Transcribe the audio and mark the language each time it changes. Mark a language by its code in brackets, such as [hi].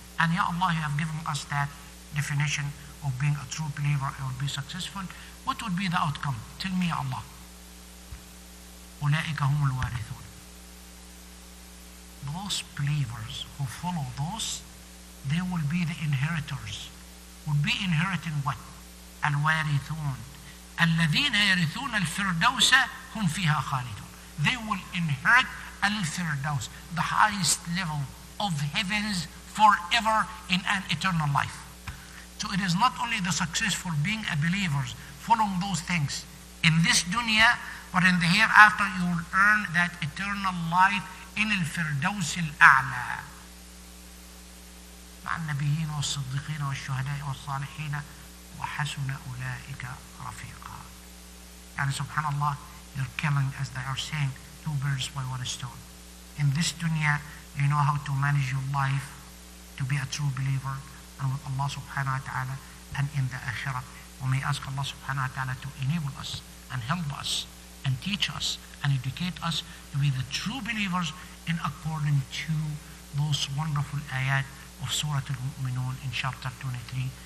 [en] And Ya Allah, you have given us that definition of being a true believer or be successful. What would be the outcome? Tell me, Ya Allah. [ar] أُولَٰئِكَ هُمُ الْوَارِثُونَ. [en] Those believers who follow those, they will be the inheritors. Will be inheriting what? [ar] الوارثون الذين يرثون الفردوس هم فيها خالدون. [en] They will inherit al-firdaus, the highest level of heavens forever in an eternal life. So it is not only the success for being a believer, following those things in this dunya, but in the hereafter you will earn that eternal life in al-firdaus al-a'la. [ar] مع النبيين والصديقين والشهداء والصالحين وحسن أولئك رفيقا. [en] And subhanallah, you're killing, as they are saying, 2 birds by 1 stone. In this dunya, you know how to manage your life to be a true believer and with Allah subhanahu wa ta'ala, and in the akhirah. We may ask Allah subhanahu wa ta'ala to enable us and help us and teach us and educate us to be the true believers in according to those wonderful ayat of Surah Al-Mu'minun in chapter 23.